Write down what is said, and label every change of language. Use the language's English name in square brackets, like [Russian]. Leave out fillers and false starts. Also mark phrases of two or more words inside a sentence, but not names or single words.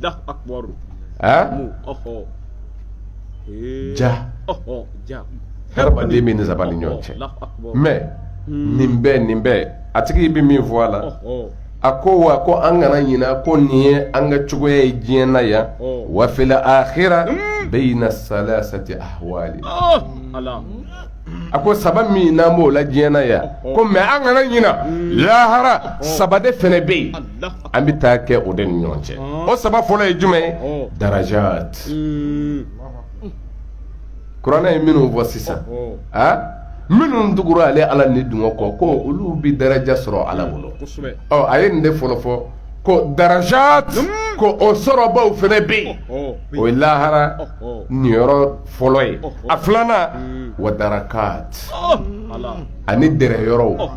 [Bambara] ye ja hadamaden bɛ nin saba ni ɲɔgɔn cɛ mais nin bɛɛ a tigi bɛ min fɔ a la a ko wa ko an kana ɲina ko nin ye an ka cogoya ye diɲɛ na yan [Arabic] وفي الآخرة بين ثلاثة أحوال [Bambara] a ko saba min n'an b'o la diɲɛ na yan ko mais an kana ɲina lahara saba de fɛnɛ bɛ yen an bɛ taa kɛ o de ni ɲɔgɔn cɛ o saba fɔlɔ ye jumɛn ye darajat kuranɛ ye minnu fɔ sisan minnu tugura ale ala ni dungɔ kɔ ko olu bi daraja sɔrɔ ala bolo a ye nin de fɔlɔ fɔ ko darajat ko o sɔrɔbaw fɛnɛ bɛ yen o ye lahara niyɔrɔ fɔlɔ ye a filanan [Arabic] ودركات [Bambara] ani dɛrɛ yɔrɔw